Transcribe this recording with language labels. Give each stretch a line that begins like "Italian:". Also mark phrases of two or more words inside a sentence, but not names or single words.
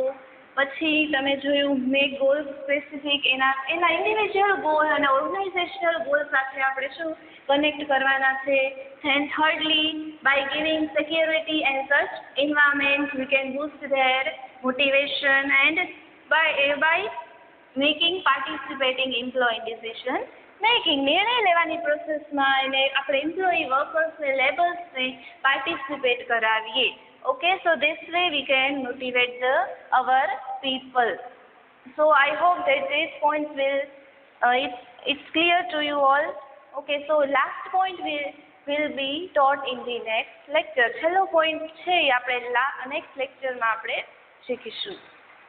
Gujarati: પછી તમે જોયું
English: make goal specific,
Gujarati: એના
English: individual goal
Gujarati: અને
English: organizational goal
Gujarati: સાથે આપણે શું કનેક્ટ કરવાના છે.
English: And thirdly, by giving security and such environment, we can boost their motivation and by making participating employee decision making,
Gujarati: નિર્ણય લેવાની પ્રોસેસમાં એને આપણે એમ્પ્લોયી વર્કર્સને લેબર્સને પાર્ટિસિપેટ કરાવીએ.
English: Okay, so this way we can motivate our people. So I hope that these points will it's clear to you all. Okay, so last point will be taught in the next lecture.
Gujarati: છેલ્લો પોઈન્ટ છે આપણે નેક્સ્ટ લેક્ચરમાં આપણે શીખીશું.